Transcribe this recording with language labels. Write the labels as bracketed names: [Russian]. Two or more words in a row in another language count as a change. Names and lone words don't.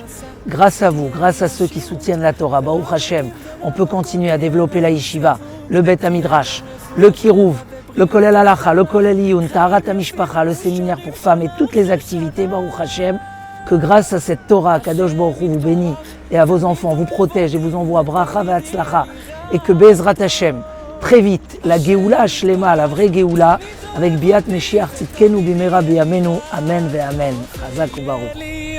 [French] Grâce à vous, grâce à ceux qui soutiennent la Torah, [Hebrew] ברוך השם, [French] on peut continuer à développer la Yeshiva, le [Hebrew] בית המדרש, [French] le Kiruv, le [Hebrew] כולל הלכה, [French] le [Hebrew] כולל עיון, טהרת המשפחה, [French] le séminaire pour femmes et toutes les activités, [Hebrew] ברוך השם, [French] que grâce à cette Torah, [Hebrew] קדוש ברוך הוא [French] vous bénit et à vos enfants, vous protège et vous envoie [Hebrew] ברכה והצלחה, [French] et que [Hebrew] בעזרת השם, [French] très vite, la [Hebrew] גאולה שלמה, [French] la vraie Geoula, avec [Hebrew] ביאת משיח צדקנו במהרה בימינו אמן ואמן חזק וברוך.